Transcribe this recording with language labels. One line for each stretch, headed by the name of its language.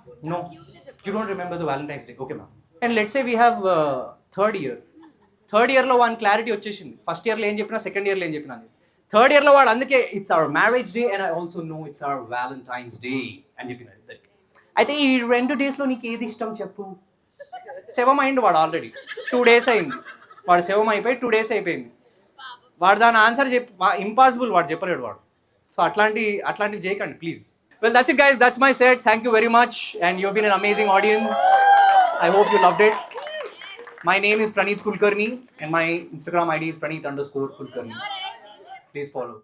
English: No, you don't remember the Valentine's Day. Okay, ma'am. And let's say we have third year.
Telugu: Third ఇయర్లో one clarity వచ్చేసింది. First ఇయర్లో ఏం చెప్పినా, second ఇయర్లో ఏం చెప్పినా. థర్డ్ ఇయర్లో వాడు అందుకే
English: it's our marriage day and I also know it's our Valentine's day
Telugu: అని చెప్పినాడు ఇద్దరికి. అయితే ఈ 2 డేస్లో నీకు ఏది ఇష్టం చెప్పు. శవం అయింది వాడు ఆల్రెడీ 2 days అయింది. వాడు శవం అయిపోయి 2 days అయిపోయింది. వాడు దాని ఆన్సర్ ఇంపాసిబుల్ వాడు చెప్పలేడు వాడు. సో అట్లాంటివి చేయకండి please.
English: Well, that's it guys, that's my set. Thank you very much and you've been an amazing audience. I hope you loved it. My name is Praneeth Kulkarni and my Instagram ID is Praneeth_Kulkarni. Please follow.